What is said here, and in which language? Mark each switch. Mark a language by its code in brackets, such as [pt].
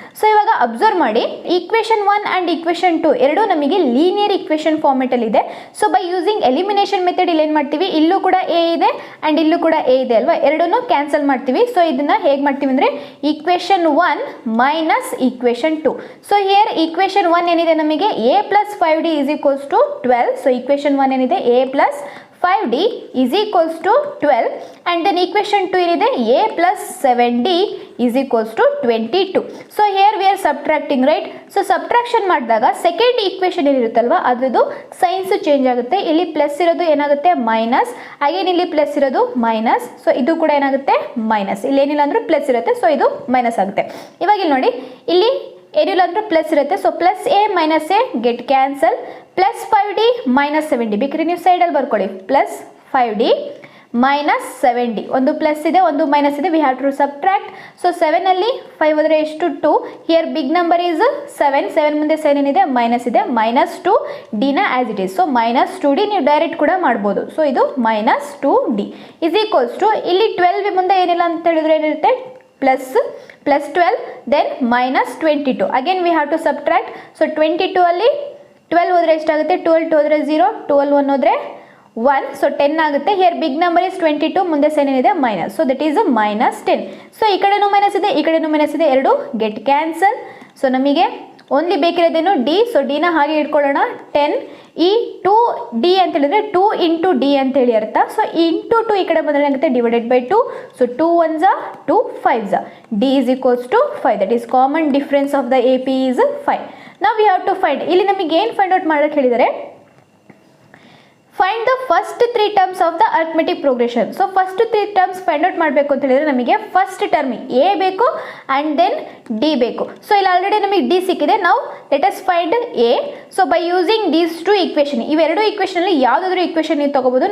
[kn] So ಇವಾಗ observe ಮಾಡಿ, equation 1 and equation 2 ಎರಡೂ ನಮಗೆ ಲೀನಿಯರ್ ಈಕ್ವೇಷನ್ ಫಾರ್ಮೆಟಲ್ಲಿ ಇದೆ. [en] so by using elimination method [kn] ಇಲ್ಲಿ ಏನು ಮಾಡ್ತೀವಿ, ಇಲ್ಲೂ ಕೂಡ A ಇದೆ ಆ್ಯಂಡ್ ಇಲ್ಲೂ ಕೂಡ A ಇದೆ ಅಲ್ವಾ, ಎರಡನ್ನೂ ಕ್ಯಾನ್ಸಲ್ ಮಾಡ್ತೀವಿ. ಸೊ ಇದನ್ನು ಹೇಗೆ ಮಾಡ್ತೀವಿ ಅಂದರೆ equation 1 minus equation 2. So here equation 1 ಏನಿದೆ ನಮಗೆ A plus 5D is equals to 12. [en] So equation 1 ಏನಿದೆ A plus 5D is equals to 12 and then equation 2 ಏನಿದೆ A plus 7D is equals to 22. So here we are subtracting, right? [kn] So subtraction ಮಾಡಿದಾಗ second equation ಏನಿರುತ್ತಲ್ವಾ ಅದ್ರದ್ದು science change ಆಗುತ್ತೆ. ಇಲ್ಲಿ plus ಇರೋದು ಏನಾಗುತ್ತೆ minus, again ಇಲ್ಲಿ plus ಇರೋದು minus. So ಇದು ಕೂಡ ಏನಾಗುತ್ತೆ ಮೈನಸ್. ಇಲ್ಲಿ ಏನಿಲ್ಲ ಅಂದ್ರೂ ಪ್ಲಸ್ ಇರುತ್ತೆ, ಸೊ ಇದು ಮೈನಸ್ ಆಗುತ್ತೆ. ಇವಾಗ ಇಲ್ಲಿ ನೋಡಿ, ಇಲ್ಲಿ ಏನಿಲ್ಲ ಅಂದ್ರೂ ಪ್ಲಸ್ ಇರುತ್ತೆ. So plus A minus A get cancel. Plus 5D minus 7D ಬೇಕಾದ್ರೆ ನೀವು ಸೈಡಲ್ಲಿ ಬರ್ಕೊಳ್ಳಿ. ಪ್ಲಸ್ 5D ಮೈನಸ್ 7D, ಒಂದು ಪ್ಲಸ್ ಇದೆ ಒಂದು ಮೈನಸ್ ಇದೆ, [en] We have to subtract. [kn] So 7ಅಲ್ಲಿ 5 ಅಂದರೆ ಎಷ್ಟು 2. Here big number is 7. 7 ಮುಂದೆ 7 ಏನಿದೆ ಮೈನಸ್ ಇದೆ, minus 2Dನ [en] As it is. [kn] So minus 2D ನೀವು ಡೈರೆಕ್ಟ್ ಕೂಡ ಮಾಡ್ಬೋದು. ಸೊ ಇದು minus 2D is equals to ಇಲ್ಲಿ 12 ಮುಂದೆ ಏನಿಲ್ಲ ಅಂತ ಹೇಳಿದ್ರೆ ಏನಿರುತ್ತೆ [en] plus 12 then minus 22. Again we have to subtract. [kn] So 22 ಅಲ್ಲಿ 12 ಹೋದ್ರೆ ಎಷ್ಟಾಗುತ್ತೆ, 12 2 ಹೋದ್ರೆ 0, 12 1 ಹೋದ್ರೆ 1, so 10 ಆಗುತ್ತೆ. [en] Here big number is 22, [kn] ಮುಂದೆ ಸೈನ್ ಏನಿದೆ minus, [en] so that is a minus 10. [kn] So ಈ ಕಡೆನೂ ಮೈನಸ್ ಇದೆ, ಈ ಕಡೆನೂ ಮೈನಸ್ ಇದೆ, ಎರಡು ಗೆಟ್ ಕ್ಯಾನ್ಸಲ್. ಸೊ ನಮಗೆ ಓನ್ಲಿ ಬೇಕಿರೋದೇನು ಡಿ, ಸೊ ಡಿನ ಹಾಗೆ ಇಟ್ಕೊಳ್ಳೋಣ. 10 ಈ 2d ಅಂತ ಹೇಳಿದ್ರೆ 2 ಇಂಟು ಡಿ ಅಂತೇಳಿ ಅರ್ಥ. ಸೊ ಇಂಟು 2 ಈ ಕಡೆ ಬಂದರೆ ಏನಾಗುತ್ತೆ divided by 2. So 2 1s are 2 5s are. [en] D is equals to 5. That is common difference of the AP is 5. Now we have to find, [kn] ಇಲ್ಲಿ ನಮಗೆ ಏನು ಫೈಂಡ್ ಔಟ್ ಮಾಡೋಕ್ಕೆ ಹೇಳಿದರೆ, [en] Find the first 3 terms of the arithmetic progression. [kn] So first 3 terms find out ಮಾಡಬೇಕು ಅಂತ ಹೇಳಿದ್ರೆ ನಮಗೆ first term A ಬೇಕು ಆ್ಯಂಡ್ ದೆನ್ ಡಿ ಬೇಕು. ಸೊ ಇಲ್ಲಿ ಆಲ್ರೆಡಿ ನಮಗೆ ಡಿ ಸಿಕ್ಕಿದೆ. ನಾವು [en] Let us find A. So by using these 2 equation, [kn] ಇವೆರಡು ಈಕ್ವೇಷನಲ್ಲಿ ಯಾವುದಾದ್ರೂ ಈಕ್ವೇಷನ್ ನೀವು ತೊಗೋಬೋದು.